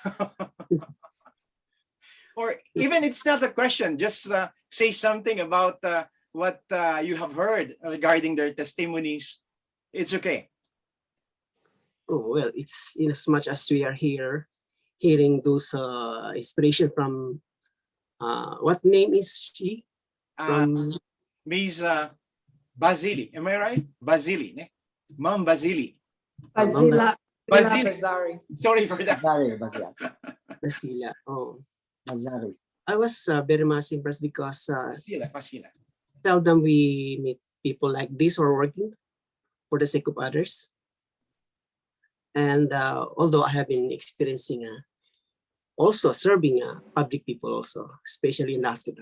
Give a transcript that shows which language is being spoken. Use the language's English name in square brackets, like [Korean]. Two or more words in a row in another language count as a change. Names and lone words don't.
[English] Or even it's not a question, just say something about what you have heard regarding their testimonies. It's okay. Oh, well, it's in as much as we are here hearing those inspiration from what name is she? From Miss Basili, am I right? Basili, ne? Ma'am Basili. Basila Basili. Bazari. Sorry for that. Basila. Oh, Bazari. I was very much impressed because Fasila. seldom we meet people like this who are working for the sake of others. And although I have been experiencing also serving public people also, especially in the hospital.